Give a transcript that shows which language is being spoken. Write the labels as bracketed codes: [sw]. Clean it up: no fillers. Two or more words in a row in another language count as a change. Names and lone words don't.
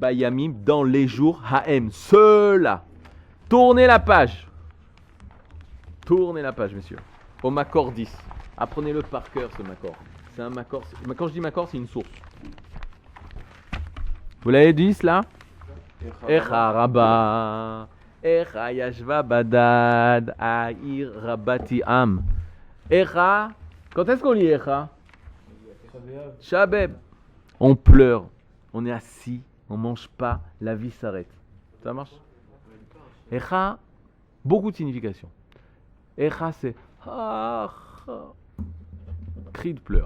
[fr] Bayamim, dans les jours, Haem. Cela. Tournez la page. Tournez la page, messieurs. Au Makor 10. Apprenez-le par cœur, ce Makor. C'est un Makor. Quand je dis Makor, c'est une source. Vous l'avez dit, cela? [he] Echa Rabba. Echa Yashva Badad. Aïr Rabati Am. Echa. [fr] Quand est-ce qu'on lit Echa? Shabeb. On pleure. On est assis. On ne mange pas. La vie s'arrête. Ça marche? Echa, beaucoup de significations. Echa, c'est cri de pleurs.